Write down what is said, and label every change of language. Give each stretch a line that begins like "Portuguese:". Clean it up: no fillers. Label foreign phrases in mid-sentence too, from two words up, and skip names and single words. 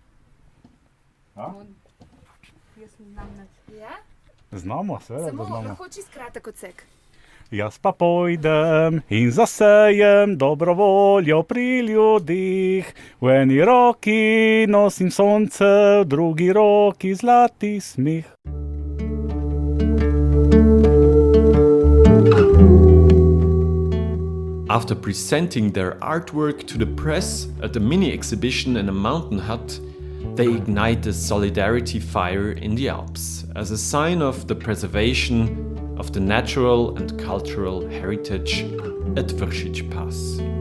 Slovenian: Ja? Znamo, seveda, da Samo znamo. lahko čisto kratek odsek. Jaz pa pojdem in zasejem dobro voljo pri ljudih. V eni roki nosim sonce, v drugi roki zlati smih.
English: After presenting their artwork to the press at a mini exhibition in a mountain hut, they ignite a solidarity fire in the Alps as a sign of the preservation of the natural and cultural heritage at Vršičpass.